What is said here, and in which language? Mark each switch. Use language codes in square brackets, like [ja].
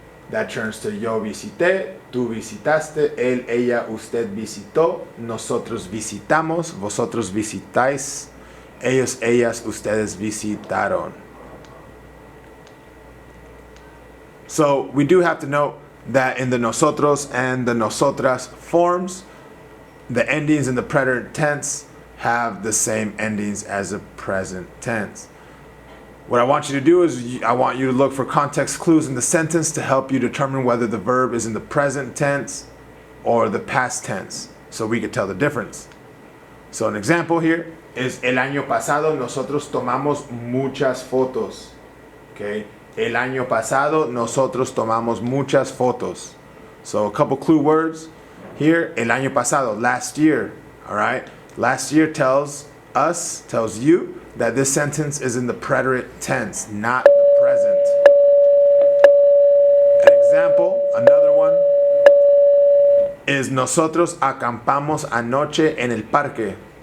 [en] That turns to [es] yo visité, tú visitaste, él, ella, usted visitó, nosotros visitamos, vosotros visitáis, ellos, ellas, ustedes visitaron. [en] So we do have to note that in the nosotros and the nosotras forms, the endings in the preterite tense have the same endings as the present tense. What I want you to do is I want you to look for context clues in the sentence to help you determine whether the verb is in the present tense or the past tense, so we can tell the difference. So an example here is [es] el año pasado nosotros tomamos muchas fotos. [en] Okay? [es] El año pasado nosotros tomamos muchas fotos. [en] So a couple clue words here. [es] El año pasado, [en] last year. All right? Last year tells you that this sentence is in the preterite tense, not the present. An example, another one, is [es] nosotros acampamos anoche en el parque.